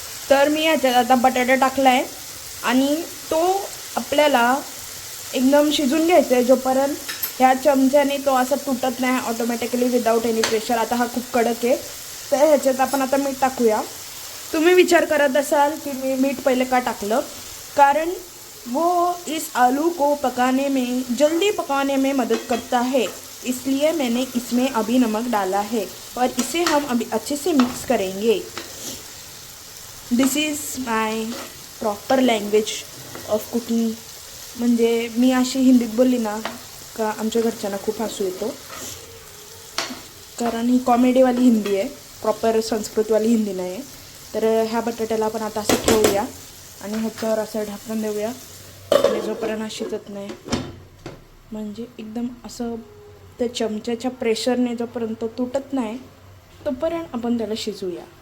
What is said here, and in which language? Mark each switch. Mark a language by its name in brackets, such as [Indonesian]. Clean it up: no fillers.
[Marathi] तर मी ह्याच्यात आता बटाटा टाकला आहे आणि तो आपल्याला एकदम शिजून घ्यायचा आहे जोपर्यंत ह्या चमच्याने तो असा तुटत नाही [English] Automatically without any pressure. [Marathi] आता हा खूप कडक आहे. तर ह्याच्यात आपण आता मीठ टाकूया. तुम्ही विचार करत असाल की मी मीठ पहिले का टाकलं, कारण [Hindi] वो इस आलू को पकाने में, जल्दी पकाने में मदद करता है, इसलिए मैंने इसमें अभी नमक डाला है और इसे हम अभी अच्छे से मिक्स करेंगे. [English] This is my proper language of cooking. [Marathi] म्हणजे मी अशी हिंदीत बोलली ना का आमच्या घरच्यांना खूप हसू येतो, कारण ही कॉमेडीवाली हिंदी आहे, प्रॉपर संस्कृतवाली हिंदी नाही आहे. तर ह्या बटाट्याला आपण आता असं ठेवूया आणि ह्याच्यावर असं ढाकण देऊया. आणि जोपर्यंत शिजत नाही, म्हणजे एकदम असं त्या चमच्याच्या प्रेशरने जोपर्यंत तो तुटत नाही तोपर्यंत आपण त्याला शिजवूया.